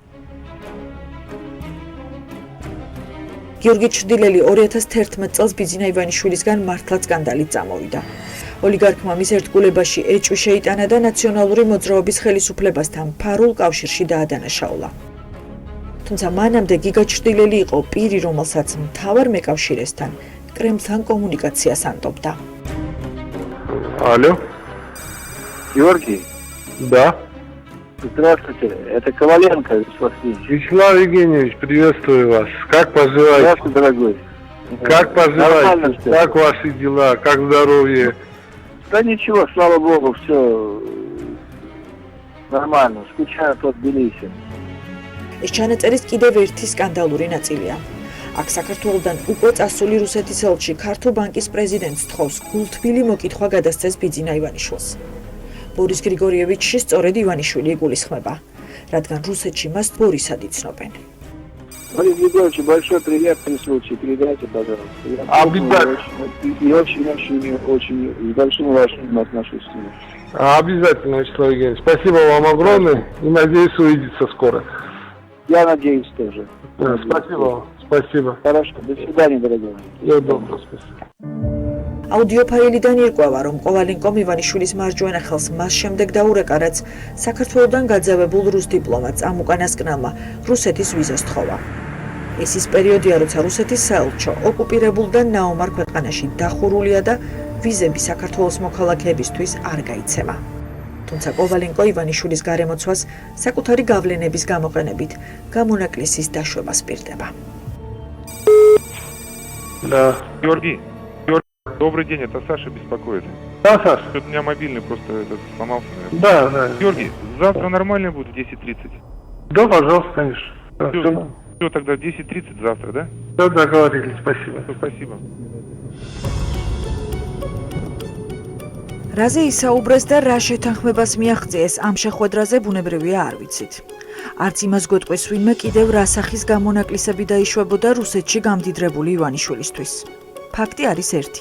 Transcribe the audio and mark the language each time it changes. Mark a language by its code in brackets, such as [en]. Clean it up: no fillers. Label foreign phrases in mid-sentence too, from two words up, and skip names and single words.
[ka] გიორგი ჩრდილელი 2011 წელს ბიძინა ივანიშვილისგან მართლაც სკანდალით წამოვიდა. ოლიგარქმა მის ერთგულებაში ეჭვი შეიტანა და ნაციონალური მოძრაობის ხელისუფლებასთან ფარულ კავშირში დაადანაშაულა. თუმცა მანამდე გიგა ჩრდილელი იყო პირი, რომელსაც მთავარ მეკავშირესთან კრემლთან კომუნიკაციას ანტობდა. [ru] Алло. Георгий? Да. Здравствуйте, это Коваленко Вячеслав Евгеньевич, приветствую вас. Как поживаете? Здравствуй, дорогой. Как поживаете? Как ваши дела? Как здоровье? Да ничего, слава богу, все нормально. Скучаю по Тбилиси. [ka] ეს ჩანაწერის კიდევ ერთი სკანდალური ნაწილია. აქ საქართველოსთან უკვე წასული რუსეთის ელჩი ქართულ ბანკის პრეზიდენტს თხოვს გულთბილი მოკითხვა გადასცეს ბიძინა ივანიშვილს. ბორის გრიგორიევიჩი სწორედ ივანიშვილი იგულისხმება, რადგან русეთში მას ბორისად იცნობენ. [ru] Борис Григорьевич, большой приятный случай, передайте, пожалуйста. Обязательно. И очень с большим уважением отношусь к нему. Обязательно, Вячеслав Евгеньевич. Спасибо вам огромное и надеюсь увидеться скоро. Я надеюсь тоже. Спасибо вам. Спасибо. Хорошо. До свидания, дорогой. Всего доброго. Спасибо. [ka] აუდიო ფაილიდან ირკვევა, რომ კოვალინკომ ივანიშვილის მარჯვენა ხელს მას შემდეგ დაურეკა, რაც საქართველოსთან გაძევებულ რუს დიპლომატს ამ უკანასკნელმა რუსეთის ვიზა სთხოვა. ეს ის პერიოდია, როცა რუსეთის საელჩო ოკუპირებულ და ნაომარ ქვეყანაში დახურულია და ვიზები საქართველოს მოქალაქეებისთვის არ გაიცემა. თუმცა კოვალინკო ივანიშვილის გარემოცვას საკუთარი გავლენების გამოყენებით გამონაკლისის დაშვებას პირდება. [ru] Да, Георгий, добрый день, это Саша беспокоит. Да, Саша. У меня мобильный просто сломался, наверное. Да, да. Георгий, завтра нормально будет в 10:30? Да, пожалуйста, конечно. Все, тогда в 10:30 завтра, да? Да, договорились, спасибо. Спасибо. [ka] რაზე ისაუბრეს და რა შეთანხმებას მიაღწიეს ამ შეხვედრაზე ბუნებრივია არ ვიცით. არც იმას გეტყვის ვინმე კიდევ რა სახის გამონაკლისები დაიშვებოდა რუსეთში გამდიდრებული ივანიშვილისთვის. ფაქტი არის ერთი.